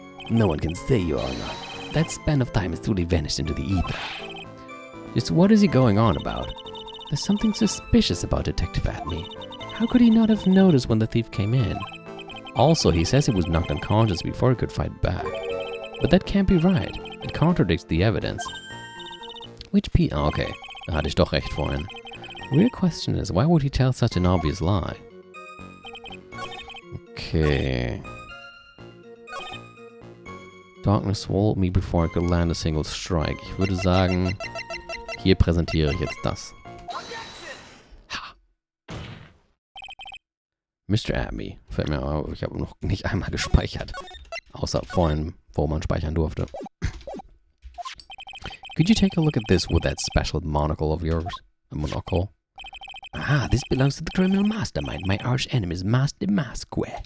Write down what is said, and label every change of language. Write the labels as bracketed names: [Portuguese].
[English] No one can say, Your Honor. That span of time has truly vanished into the ether. Just what is he going on about? There's something suspicious about Detective Atney. How could he not have noticed when the thief came in? Also, he says he was knocked unconscious before he could fight back. But that can't be right. It contradicts the evidence. [German] Okay, da hatte ich doch recht vorhin. [English] Real question is, why would he tell such an obvious lie? Okay. Darkness swallowed me before I could land a single strike. [German] Ich würde sagen, hier präsentiere ich jetzt das. Ha! Mr. Abby. Fällt mir auf, ich habe noch nicht einmal gespeichert. Außer vorhin, wo man speichern durfte. [English] Could you take a look at this with that special monocle of yours? A monocle? Ah, this belongs to the criminal mastermind, my arch enemy's Master DeMasque.